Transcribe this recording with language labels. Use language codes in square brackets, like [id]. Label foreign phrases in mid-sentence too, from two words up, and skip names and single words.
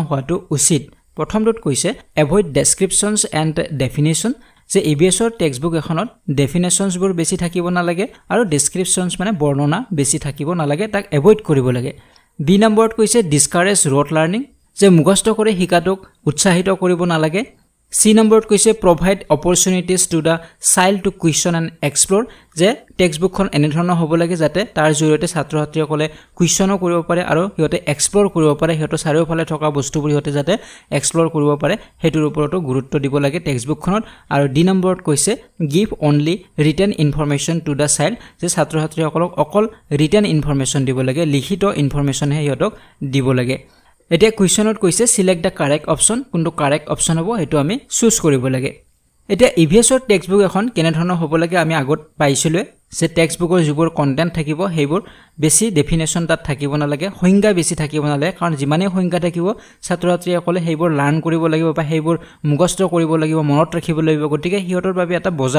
[as] হোৱাটো উচিত প্ৰথমটোত কৈছে [en] avoid descriptions and definition [as] যে EVSৰ টেক্সটবুক এখনত ডেফিনেশনছবোৰ বেছি থাকিব নালাগে আৰু ডেসক্ৰিপচনছ মানে বৰ্ণনা বেছি থাকিব নালাগে তাক এভয়েড কৰিব লাগে বি নম্বৰত কৈছে [en] discourage rote learning [as] যে মুখস্থ কৰি শিকাটোক উৎসাহিত কৰিব নালাগে C নম্বৰত কৈছে [en] provide opportunities to the child to question and explore [as] যে টেক্সটবুকখন এনে ধৰণৰ হ'ব লাগে যাতে তাৰ জৰিয়তে ছাত্ৰ-ছাত্ৰীসকলে কুৱেশ্যনো কৰিব পাৰে আৰু হিয়তে এক্সপ্লোৰ কৰিব পাৰে হিয়তে চাৰিওফালে থকা বস্তুবোৰ হিয়তে যাতে এক্সপ্লোৰ কৰিব পাৰে হেতুৰ ওপৰতো গুৰুত্ব দিব লাগে টেক্সটবুকখনত আৰু ডি নম্বৰত কৈছে [en] give only written information to the child [as] যে ছাত্ৰ-ছাত্ৰীসকলক অকল [en] written information [as] দিব লাগে লিখিত ইনফৰমেশন হে হিয়তক দিব লাগে এতিয়া কুৱেশ্যনত কৈছে [en] select the correct option [as] কোনটো [en] correct option [as] হ'ব এটো আমি চুজ কৰিব লাগে এতিয়া EVSৰ টেক্সটবুক এখন কেনে ধৰণৰ হ'ব লাগে আমি আগত পাইছিলোঁ যে টেক্সটবুকৰ যিবোৰ কন্টেন্ট থাকিব সেইবোৰ বেছি ডেফিনেশন তাত থাকিব নালাগে সংজ্ঞা বেছি থাকিব নালাগে কাৰণ যিমানে সংজ্ঞা থাকিব ছাত্ৰ-ছাত্ৰীসকলে সেইবোৰ লাৰ্ন কৰিব লাগিব বা সেইবোৰ মুখস্থ কৰিব লাগিব মনত ৰাখিব লাগিব গতিকে হিয়তৰ বাবে এটা বোজা